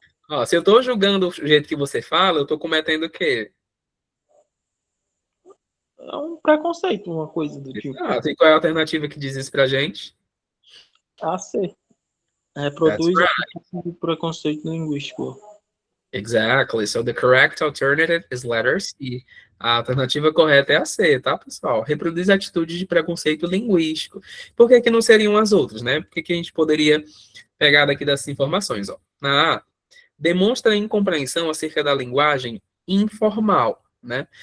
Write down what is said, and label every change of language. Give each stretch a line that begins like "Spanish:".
Portuguese: Ó, se eu tô julgando o jeito que você fala, eu tô cometendo o quê? É um preconceito, uma coisa do tipo. Ah, tem qual é a alternativa que diz isso pra gente? A C.
English: That's
Portuguese: Reproduz a
English: right.
Portuguese: questão do preconceito linguístico.
English: Exactly. So the correct alternative is letter C.
Portuguese: A alternativa correta é a C, tá, pessoal? Reproduz atitudes de preconceito linguístico. Por que que não seriam as outras, né? Por que que a gente poderia pegar daqui dessas informações, ó? Na A, demonstra incompreensão acerca da linguagem informal, né?